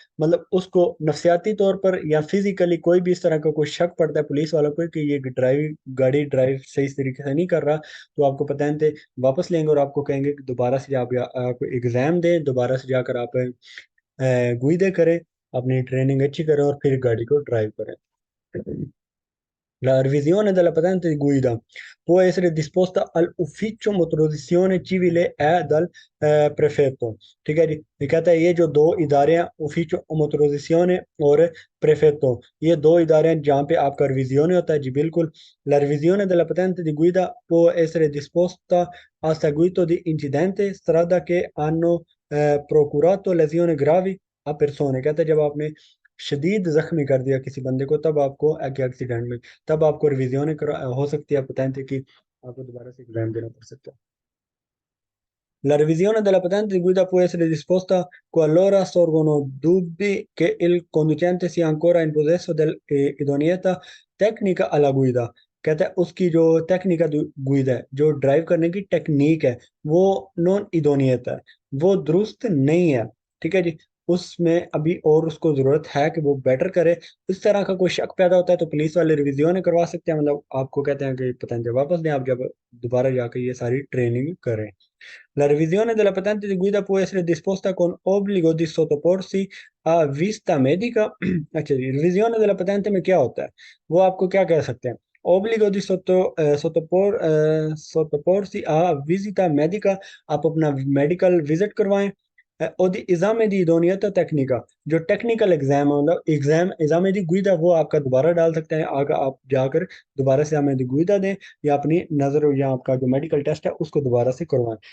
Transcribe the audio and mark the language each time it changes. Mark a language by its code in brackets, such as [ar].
[hi] मतलब उसको नफसियाती तौर पर या फिजिकली कोई भी इस तरह का कोई शक पड़ता है पुलिस वालों को कि ये गाड़ी ड्राइव सही तरीके से नहीं कर रहा, तो आपको पता है वापस लेंगे और आपको कहेंगे कि दोबारा से आप एग्जाम दें, दोबारा से जाकर आप गुइदे करें, अपनी ट्रेनिंग अच्छी करें और फिर गाड़ी को ड्राइव करें। [it] La revisione della patente di guida può essere disposta all'ufficio motorizzazione civile e dal prefetto। [hi] ठीक है जी, ये कहता है ये जो दो इदारे हैं, ufficio motorizzazione और prefetto, ये दो इदारे हैं जहाँ पे आपका रिविजिone होता है जी बिल्कुल। [it] La revisione della patente di guida può essere disposta a seguito di incidenti strada che hanno procurato lesioni gravi a persone। [hi] कहता है जब आपने शदीद जख्मी कर दिया किसी बंदे को, तब आपको एक्सीडेंट में, तब आपको रिविजन हो सकती है patente की, आपको दोबारा से एग्जाम देना पड़ सकता है। [it] La revisione della patente di guida può essere disposta qualora sorgono dubbi che il conducente sia ancora in possesso dell'idoneità tecnica alla guida। [hi] कहता है उसकी जो टेक्निका गुइदा है, जो ड्राइव करने की टेक्निक है, वो नॉन इदोनियत है, वो दुरुस्त नहीं है। ठीक है जी, उसमें अभी और उसको जरूरत है कि वो बेटर करे। इस तरह का कोई शक पैदा होता है तो पुलिस वाले रिविजन करवा सकते हैं, मतलब आपको कहते हैं कि पतंगे वापस दें, आप जब दोबारा जाकर ये सारी ट्रेनिंग करें। [it] La revisione della patente di guida può essere disposta con obbligo di sottoporsi a visita medica। [hi] अच्छा जी, रिविजन della patente में क्या होता है, वो आपको क्या कह सकते हैं, [it] obbligo di sottoporsi a visita medica, [hi] आप अपना मेडिकल विजिट करवाएं। और दी एग्जाम दी इदोनियत टेक्निका, जो टेक्निकल एग्जाम है, मतलब एग्जाम एग्जाम दी गुइदा, वो आपका दोबारा डाल सकते हैं, आगे आप जाकर दोबारा से हमें दी गुइदा दें या अपनी नज़र या आपका जो मेडिकल टेस्ट है उसको दोबारा से करवाएं।